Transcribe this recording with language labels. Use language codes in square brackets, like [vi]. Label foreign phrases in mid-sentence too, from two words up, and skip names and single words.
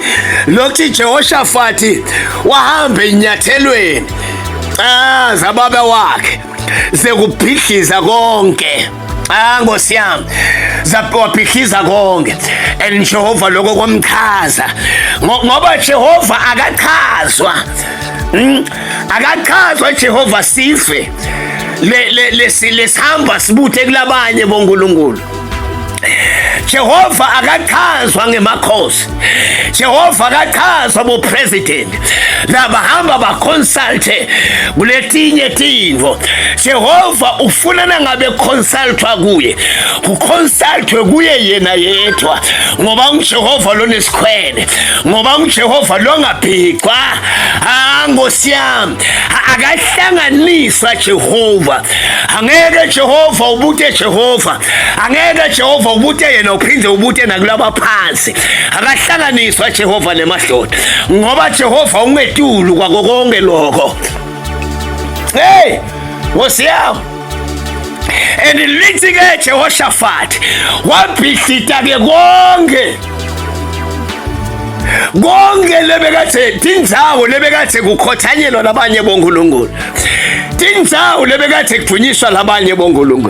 [ss] Lokhu Jehoshaphat wahamba enyathelweni zababa wakhe sekubhidliza konke. Nkosi yami, wabhidliza konke, and Jehova lokho kwamchaza ngoba Jehova akachazwa Jehova sife lesihamba sibuthe kulabanye bonkulunkulu. Jehova akachazwa ngemakhosi, Jehova akachazwa bo-president labahamba baconsulte kuletinye tintfo. Jehova ufunana ngabe consultwa kuye, kuconsultwe kuye yena yedwa ngoba nguJehova lonesikhwele, ngoba nguJehova longabhicwa. Nkosi yami, akahlanganiswa Jehova. Angeke Jehova ubute Jehova, angeke Jehova ubute yena uphinde ubute nakulaba phansi. Akahlanganiswa Jehova nemahloni ngoba Jehova ungetulu kwako konke lokho. Nkosi yami, and lithi ke Jehoshaphat wabhidlita ke konke lebekathe tindzawo lebekathe kukhothanyelwa labanye bonkulunkulu, tindzawo lebekathe kudunyiswa labanye bonkulunkulu.